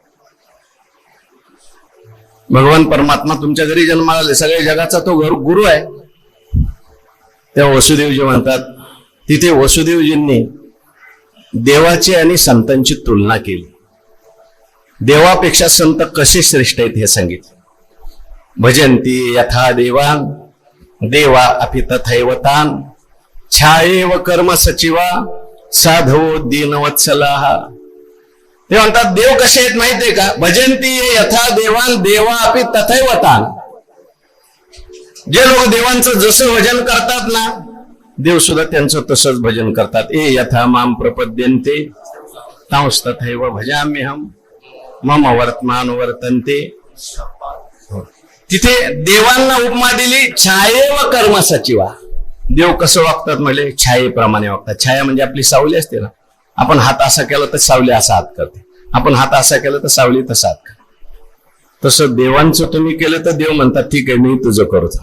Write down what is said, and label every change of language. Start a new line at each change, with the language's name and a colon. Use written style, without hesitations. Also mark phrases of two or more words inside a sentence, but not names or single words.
Marathi: भगवान परमात्मा तुमच्या घरी जन्माला आले, सगळ्या जगाचा तो गुरु आहे. तेव्हा वसुदेवजी म्हणतात, तिथे वसुदेवजींनी देवाची आणि संतांची तुलना केली. देवापेक्षा संत कसे श्रेष्ठ आहेत हे सांगितले.
Sanskrit: भजंती यथा देवान देवा अपि तथैव तान छायेव कर्म सचिवा साधवो दीनवत्सलाः.
Marathi: ते म्हणतात देव कसे आहेत माहितीये का?
Sanskrit: भजंती यथा देवान देवा अपि तथैव तान.
Marathi: जे लोक देवांचं जसं भजन करतात ना, देव सुद्धा त्यांचं तसंच भजन करतात.
Sanskrit: ए यथा माम प्रपद्यन्ते तांस्तथैव भजाम्यहम मम वर्तमान वर्तन्ते.
Marathi: तिथे देवांना उपमा दिली
Sanskrit: छायेव कर्म सचिवा.
Marathi: देव कसं वागतात म्हणजे छायेप्रमाणे वागतात. छाया म्हणजे आपली सावली असते ना, आपण हात असा केला तर सावली असा हात करते, आपण हात असा केला तर सावली तसा हात करते. तसं देवांचं तुम्ही केलं तर देव म्हणतात ठीक आहे मी तुझं करतो.